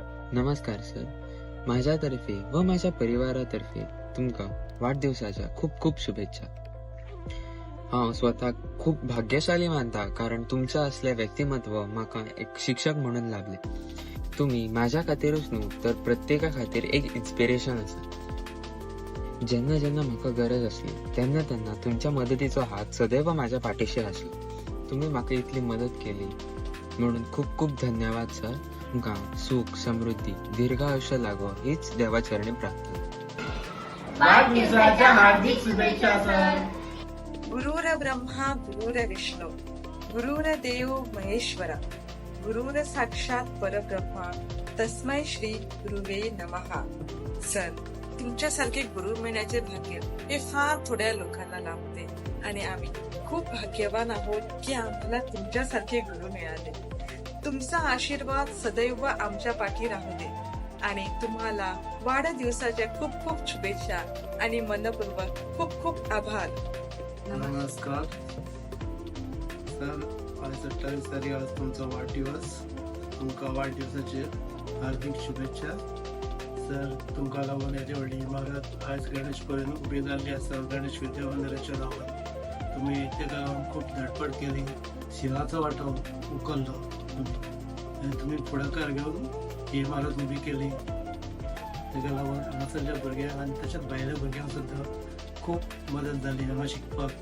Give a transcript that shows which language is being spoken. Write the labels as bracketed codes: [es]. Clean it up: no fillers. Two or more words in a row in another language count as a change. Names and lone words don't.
[kok] नमस्कार सर, माझ्यातर्फे व माझ्या परिवारातर्फे तुमका वाढदिवसाच्या खूप खूप शुभेच्छा. हांव स्वतः खूप भाग्यशाली मानता कारण तुमचं असले व्यक्तिमत्व म्हाका एक शिक्षक म्हणून लाभले. तुम्ही माझ्या खातीरच न्हू तर प्रत्येका खातीर एक इन्स्पिरेशन आसा. जेन्ना जेन्ना म्हाका गरज असली तेन्ना तेन्ना तुमच्या मदतीचो हात सदैव माझ्या पाठीशी आसलो. तुम्ही म्हाका इतली मदत केली म्हणून खूप खूप धन्यवाद सर. तुमकां सुख, समृद्धी, दीर्घ आयुष्य लागो हीच देवाचरणी प्रार्थना. वाढदिवसाच्या हार्दिक शुभेच्छा सर. [sa] गुरुर ब्रह्मा गुरुर विष्णू गुरुर देव महेश्वरा गुरुर साक्षात परब्रह्मा तस्मै श्री गुरुवे नमः. [mr] सर, तुमच्यासारखे गुरु मिळण्याचे भाग्य हे फार थोड्या लोकांना लाभते आणि आम्ही खूप भाग्यवान आहोत की आम्हाला तुमच्यासारखे गुरु मिळाले. तुमचा आशीर्वाद सदैव आमच्या पाठी राहू दे आणि तुम्हाला वाढदिवसाच्या खूप खूप शुभेच्छा आणि मनपूर्वक खूप खूप आभार. [kok] नमस्कार सर, आज 27 तारीख आज तुमचा वाढदिवस. तुमका वाढदिवसाचे हार्दिक शुभेच्छा. सर, तुमका लागून येते व्हडली इमारत आज गणेश पर्यंत उभी जाल्ली आसा. गणेश विद्या मंदिराच्या नांवान तुम्ही तेका लागून खूप धडपड केली. शिवाचो वांटो उखललो आनी तुम्ही फुडाकार घेवन ही इमारत उभी केली. तेका लागून हांगासरल्या भुरग्यांक आनी तशेंच भायल्या भुरग्यांक सुद्दां खूप मदत जाली हांगा शिकपाक.